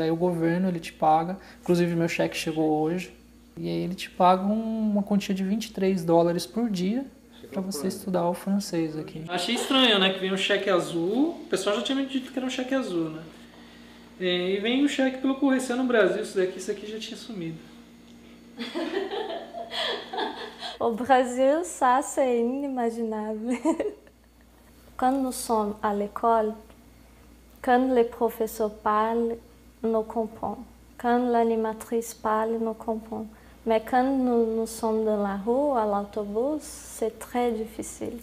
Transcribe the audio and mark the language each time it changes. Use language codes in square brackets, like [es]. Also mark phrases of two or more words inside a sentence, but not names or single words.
[pt] Aí o governo ele te paga, inclusive meu cheque chegou hoje, e aí ele te paga uma quantia de $23 por dia para você estudar o francês aqui. Achei estranho, né, que vem um cheque azul, o pessoal já tinha me dito que era um cheque azul, né? E vem um cheque pelo correio. Se é no Brasil, isso aqui já tinha sumido. [fr] Au Brasil, ça c'est inimaginable. Quand nous sommes à l'école, quand les professeurs parlent, nous comprenons. Quand l'animatrice parle, nous comprenons. Mais quand nous sommes dans la rue, à l'autobus, c'est très difficile.